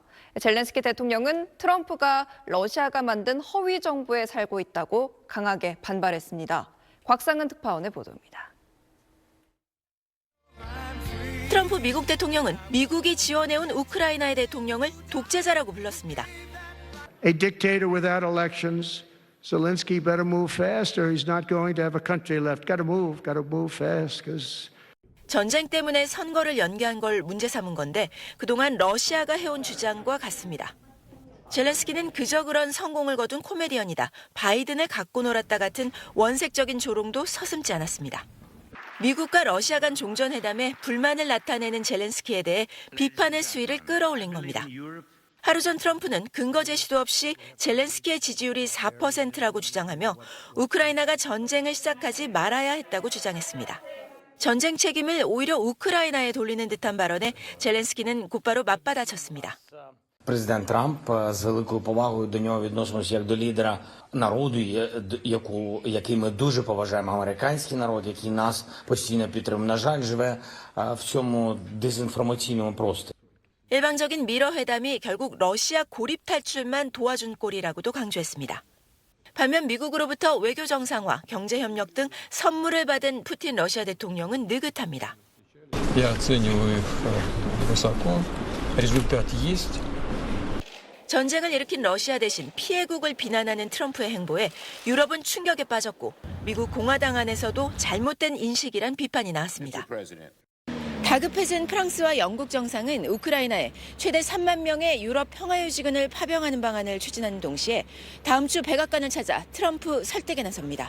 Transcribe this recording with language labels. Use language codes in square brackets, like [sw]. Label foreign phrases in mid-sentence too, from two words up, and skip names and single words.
[ko] 젤렌스키 대통령은 트럼프가 러시아가 만든 허위 정보에 살고 있다고 강하게 반발했습니다. 곽상은 특파원의 보도입니다. 트럼프 미국 대통령은 미국이 지원해온 우크라이나의 대통령을 독재자라고 불렀습니다. [en] A dictator without elections. Zelensky better move fast or he's not going to have a country left. Got to move fast because [ko] 전쟁 때문에 선거를 연기한 걸 문제 삼은 건데 그동안 러시아가 해온 주장과 같습니다. 젤렌스키는 그저 그런 성공을 거둔 코미디언이다, 바이든을 갖고 놀았다 같은 원색적인 조롱도 서슴지 않았습니다. 미국과 러시아 간 종전회담에 불만을 나타내는 젤렌스키에 대해 비판의 수위를 끌어올린 겁니다. 하루 전 트럼프는 근거 제시도 없이 젤렌스키의 지지율이 4%라고 주장하며 우크라이나가 전쟁을 시작하지 말아야 했다고 주장했습니다. 전쟁 책임을 오히려 우크라이나에 돌리는 듯한 발언에 젤렌스키는 곧바로 맞받아쳤습니다. [uk] Президент Трамп з великою повагою до нього відносимося як до лідера народу, який ми дуже поважаємо, американський народ, який нас постійно підтримує. На жаль, живе в цьому дезінформаційному просторі. [ko] 일방적인 미러 회담이 결국 러시아 고립 탈출만 도와준 꼴이라고도 강조했습니다. 반면 미국으로부터 외교 정상화, 경제 협력 등 선물을 받은 푸틴 러시아 대통령은 느긋합니다. [ru] Я оцениваю их высоко. Результат есть. [ko] 전쟁을 일으킨 러시아 대신 피해국을 비난하는 트럼프의 행보에 유럽은 충격에 빠졌고 미국 공화당 안에서도 잘못된 인식이란 비판이 나왔습니다. 다급해진 프랑스와 영국 정상은 우크라이나에 최대 3만 명의 유럽 평화유지군을 파병하는 방안을 추진하는 동시에 다음 주 백악관을 찾아 트럼프 설득에 나섭니다.